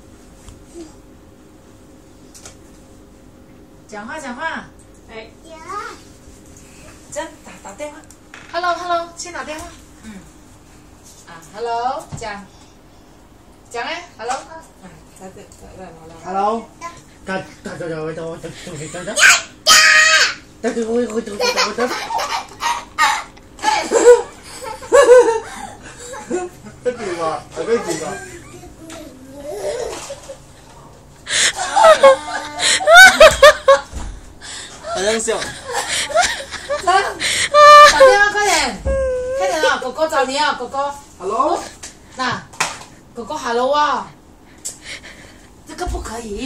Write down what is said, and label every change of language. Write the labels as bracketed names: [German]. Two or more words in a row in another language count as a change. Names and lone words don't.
[Chinese] 讲话讲话，哎，这样打电话 ，Hello，先打电话，Hello， 讲哎 ，Hello， 再 Hello， [Vietnamese] cái gì mà cái gì mà [Chinese] 好像笑。打电话快点啊！哥哥找你啊，哥哥。 Hello，那哥哥 Hello 啊，这个不可以。